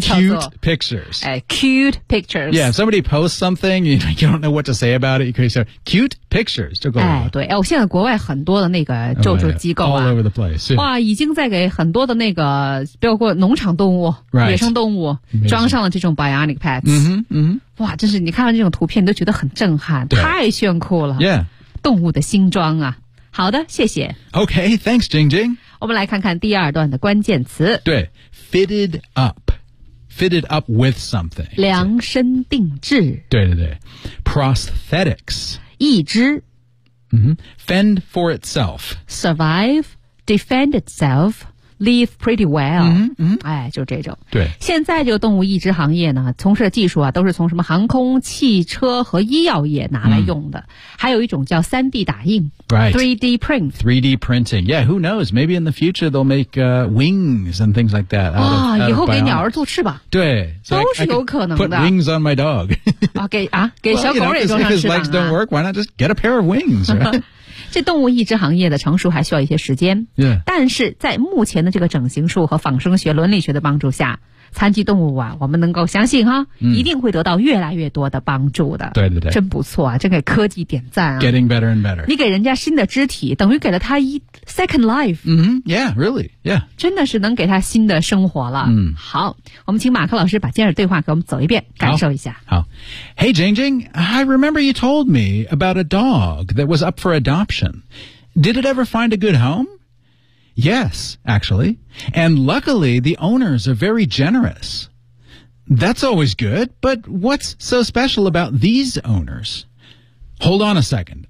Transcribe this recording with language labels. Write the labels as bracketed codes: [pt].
[en] yeah. [zh] 叫做 [en] Cute pictures. 哎 cute pictures. Yeah, if somebody posts something, you don't know what to say about it, you can say cute pictures. [zh] 就够了。哎对哎我现在国外很多的那个救助机构啊。 [en] Oh, yeah. All over the place.、 Yeah. [zh] 哇已经在给很多的那个包括农场动物、 [en] right. [zh] 野生动物、 [en] Amazing. [zh] 装上了这种 bionic pads. 嗯哼哇真是你看到这种图片都觉得很震撼太炫酷了 [en] Yeah [zh] 动物的新装啊好的谢谢 [en] OK thanks Jing Jing [zh] 我们来看看第二段的关键词对 [en] Fitted up Fitted up with something [zh] 量身定制对对对 Prosthetics 义肢、 [en] Fend for itself Survive Defend itselfLive pretty well. [zh] 哎，就这种。对，现在这个动物义肢行业呢，从事的技术啊，都是从什么航空、汽车和医药业拿来用的。还有一种叫 3D 打印 [en] ，3D print. 3D printing. Yeah, who knows? Maybe in the future they'll make wings and things like that. [zh] 啊，以后给鸟儿做翅膀。对，都是有可能的。 [en] Put wings on my dog. [zh] 啊，给啊，给小狗也装上翅膀。 [en] His legs don't work. Why not just get a pair of wings? [zh] 这动物义肢行业的成熟还需要一些时间。 [en] Yeah. [zh] 但是在目前的这个整形术和仿生学伦理学的帮助下残疾动物啊我们能够相信哈、一定会得到越来越多的帮助的对对对真不错啊真给科技点赞啊 [en] Getting better and better [zh] 你给人家新的肢体等于给了他一 [en] second life、 Yeah really Yeah [zh] 真的是能给他新的生活了、好我们请马克老师把今日对话给我们走一遍感受一下好 [en] Hey Jing Jing I remember you told me about a dog that was up for adoption Did it ever find a good homeYes, actually. And luckily, the owners are very generous. That's always good, but what's so special about these owners? Hold on a second.